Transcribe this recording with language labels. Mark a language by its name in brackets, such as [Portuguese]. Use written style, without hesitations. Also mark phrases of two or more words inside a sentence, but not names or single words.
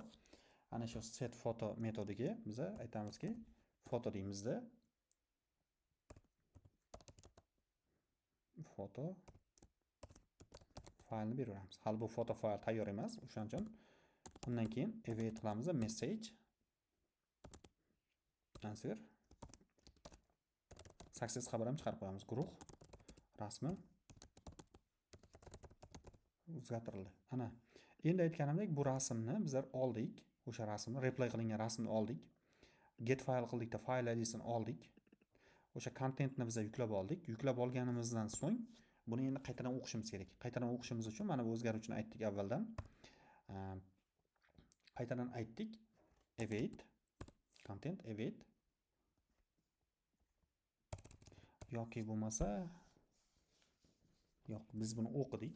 [Uzbek] Ana shu set foto metodiga biz aytamizki, foto deymizda foto faylni beraveramiz. Hali bu foto fayl tayyor emas, o'shaning uchun undan keyin await qilamiz, [English] message answer success [Uzbek] xabar ham chiqarib qo'yamiz. Guruh rasmi o'zgartirildi. Ana, endi aytganimdek bu rasmni bizlar oldik. O'sha rasmni, reply qilingan rasmni oldik. [English] Get file [Uzbek] qildikda [English] file id'sini [Uzbek] oldik. O'sha contentni biz yuklab oldik. Yuklab olganimizdan so'ng buni endi qaytadan o'qishimiz kerak. Qaytadan o'qishimiz uchun mana bu o'zgaruvchini aytdik avvaldan. Qaytadan aytdik. [English] Await content await [Uzbek] yoki bo'lmasa yo'q, biz buni o'qidik.